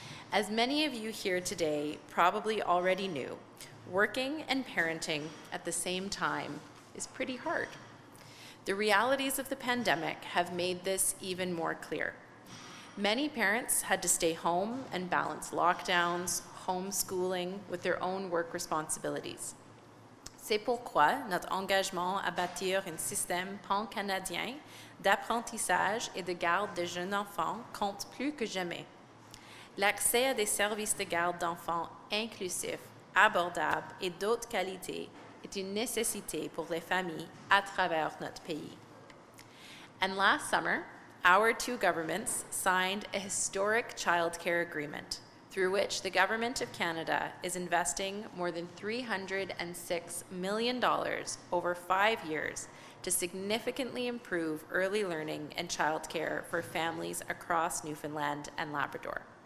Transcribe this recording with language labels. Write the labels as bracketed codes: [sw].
[en] As many of you here today probably already knew, working and parenting at the same time is pretty hard. The realities of the pandemic have made this even more clear. Many parents had to stay home and balance lockdowns, homeschooling with their own work responsibilities. [fr] C'est pourquoi notre engagement à bâtir un système pan-canadien d'apprentissage et de garde de jeunes enfants compte plus que jamais. L'accès à des services de garde d'enfants inclusifs, abordables et d'autres qualités est une nécessité pour les familles à travers notre pays. [en] And last summer, our two governments signed a historic childcare agreement through which the Government of Canada is investing more than $306 million over 5 years to significantly improve early learning and childcare for families across Newfoundland and Labrador.